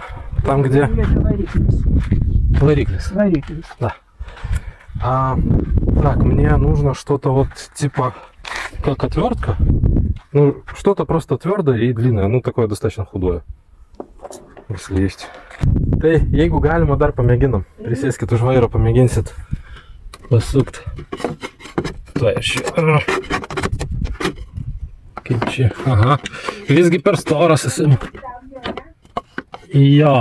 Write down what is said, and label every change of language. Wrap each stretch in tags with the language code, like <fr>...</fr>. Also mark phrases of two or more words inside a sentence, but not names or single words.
<ru>Там, где... Лариклис. Да. Так, мне нужно что-то вот типа как отвертка. Ну, что-то просто твердое и длинное. Ну, такое достаточно худое. Если есть.</ru> <lt>Tai jeigu galima dar pamėginam. Prisėskit už vairo, pamėginsit pasukt. Tai aš čia. Kaip čia? Aha. Visgi per storas esi. Jo.</lt>